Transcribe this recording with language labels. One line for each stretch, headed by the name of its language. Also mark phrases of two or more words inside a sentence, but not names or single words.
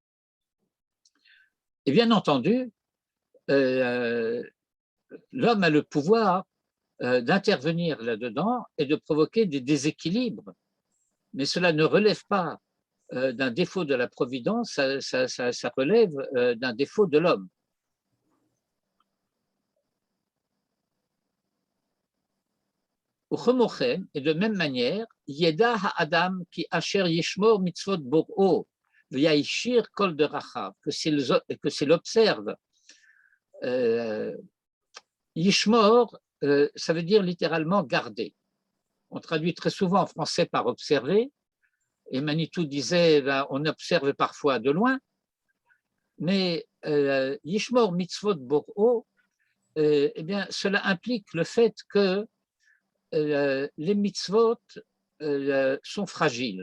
French: Et bien entendu, l'homme a le pouvoir d'intervenir là-dedans et de provoquer des déséquilibres, mais cela ne relève pas d'un défaut de la providence, ça relève d'un défaut de l'homme. Et de même manière,
Hebrew: ידע האדם כי אשר ישמור מצוות בוראו ויישר כל דרכיו,
French: que s'il observe, yishmor, ça veut dire littéralement garder. On traduit très souvent en français par observer, et Manitou disait on observe parfois de loin, mais
Hebrew: ישמור מצוות בוראו,
French: eh bien, cela implique le fait que les mitzvot sont fragiles.